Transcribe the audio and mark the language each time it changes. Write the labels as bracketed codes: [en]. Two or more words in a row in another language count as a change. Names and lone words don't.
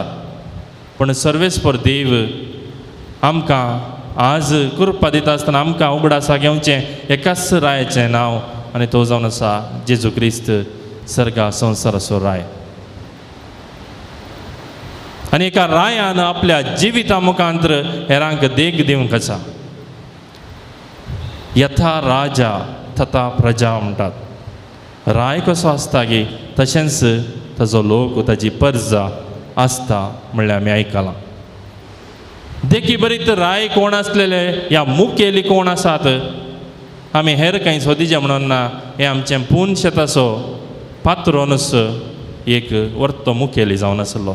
[kok] पूण सर्वेस्पर देव आमकां आज कृपा दिता आसतना आमकां उगडासा घेवचें एकाच रायाचें नांव, आनी तो जावन आसा जेजू क्रिस्त, सर्गा संवसाराचो राय. आनी एका रायान आपल्या जिविता मुखांतर हेरांक देख दिवंक आसा. [sa] यथा राजा तथा प्रजा म्हणटात. [kok] राय कसो आसता गे तशेंच ताजो लोक, ताजी पर्जा आसता म्हणल्यार आमी आयकलां. देखी बरीत राय कोण आसलेले, ह्या मुखेली कोण आसात, आमी हेर कांय सोदिचें म्हणून ना. हें आमचें पून शेताचो पात्रोनस एक वर्तो मुखेली जावन आसलो.